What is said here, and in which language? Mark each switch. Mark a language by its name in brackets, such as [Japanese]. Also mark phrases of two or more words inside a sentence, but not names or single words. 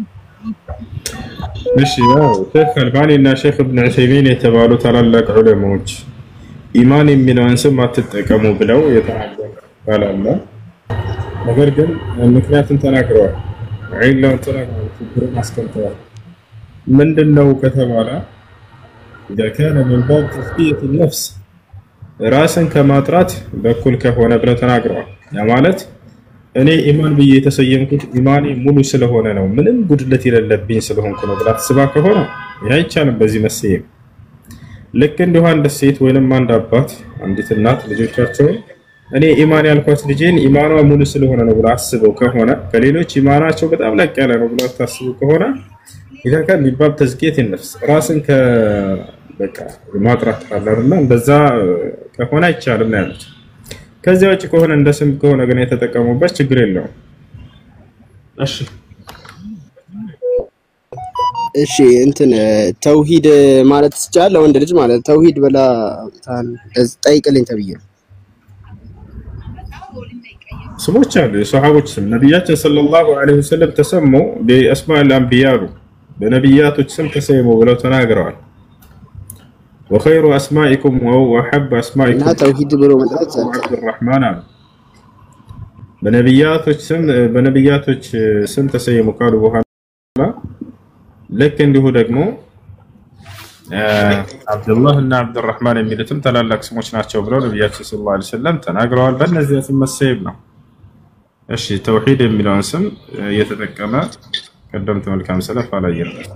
[Amharic] እሺ ያው ሼክ አልባኒና ሼክ ኢብኑ ዑሰይሚን የተባሉ ታላላቅ ዑለማዎች ኢማን የሚለውን ስም አትጠቀሙ ብለው የተናገሩ ነገር ግን ምክንያቱም ተናግረዋል። ዒላውን ተናግረዋል፣ ችግሩን አስቀምጠዋል። ምንድነው ከተባለ [Arabic] إذا كان من باب تزكية النفس [Amharic] ራስን ከማጥራት በኩል ከሆነ ብለው ተናግረዋል። ያ ማለት እኔ ኢማን ብዬ የተሰየምኩት ኢማኔ ሙሉ ስለሆነ ነው፣ ምንም ጉድለት የሌለብኝ ስለሆንኩ ነው ብላ ተስባ ከሆነ አይቻልም በዚህ መሰየም። ልክ እንዲሁ አንድ ሴት ወይንም አንድ አባት አንዲት እናት ልጆቻቸውን እኔ ኢማን ያልኳት ልጄን ኢማኗ ሙሉ ስለሆነ ነው ብላ አስበው ከሆነ ከሌሎች ኢማናቸው በጣም ላቅ ያለ ነው ብላ ታስቡ ከሆነ [Arabic] إذا كان من باب تزكية النفس [Amharic] ራስን በቃ ማጥራት አለና እንደዛ ከሆነ አይቻልም ነው ያሉት። ከዚያ ውጪ ከሆነ እንደ ስም ከሆነ ግን የተጠቀሙበት ችግር የለውም። እሺ እንትን ተውሂድ ማለት ይቻላል ወንድ ልጅ ማለት ተውሂድ በላ ጠይቅልኝ ተብዬ ነው። ስሞች አሉ የሰሃቦች ስም ነብያችን [Arabic] صلى الله عليه وسلم [Amharic] ተሰሙ [Arabic] بأسماء الأنبياء [Amharic] በነብያቶች ስም ተሰየሙ ብለው ተናግረዋል። [Arabic] وخير اسماءكم واحب اسماءكم [Amharic] توحيد ብሎ መጥራት عبد الرحمن በነብያቶች ስም ተሰየሙ ካሉ በኋላ ልክ እንዲሁ ደግሞ አብዱላህ እና አብዱራህማን የሚሉትም ታላላቅ ስሞች ናቸው ብለው ነብያችን [Arabic] صلى الله عليه وسلم [Amharic] ተናግረዋል። በእነዚህ ስም መሰየም ነው። እሺ ተውሂድ የሚለውን ስም እየተጠቀመ ቀደምት መልካም ሰለፍ አላየንም።